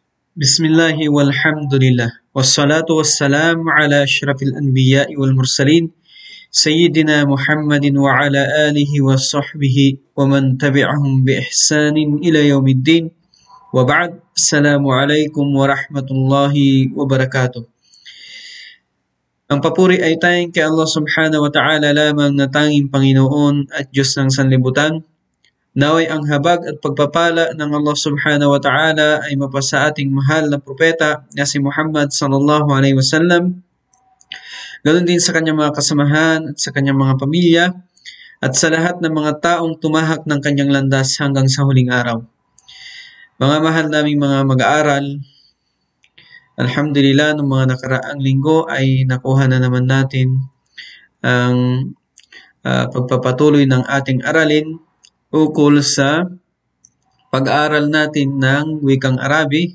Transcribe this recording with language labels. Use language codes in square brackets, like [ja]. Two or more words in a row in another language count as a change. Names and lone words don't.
[ar] بسم الله والحمد لله والصلاة والسلام على أشرف الأنبياء والمرسلين سيدنا محمد وعلى آله وصحبه ومن تبعهم بإحسان إلى يوم الدين وبعد. السلام عليكم ورحمة الله وبركاته. [tl] Ang papuri ay tayong kay [ar] الله سبحانه وتعالى [tl] lamang na tanging Panginoon at Diyos ng sanlibutan. Naway ang habag at pagpapala ng [ar] الله سبحانه وتعالى [tl] ay mapasa ating mahal na propeta na si Muhammad [ar] صلى الله عليه وسلم. [tl] Ganon din sa kanyang mga kasamahan at sa kanyang mga pamilya at sa lahat ng mga taong tumahak ng kanyang landas hanggang sa huling araw. Mga mahal naming mga mag-aaral, alhamdulillah, noong mga nakaraang linggo ay nakuha na naman natin ang pagpapatuloy ng ating aralin ukol sa pag-aaral natin ng wikang Arabi.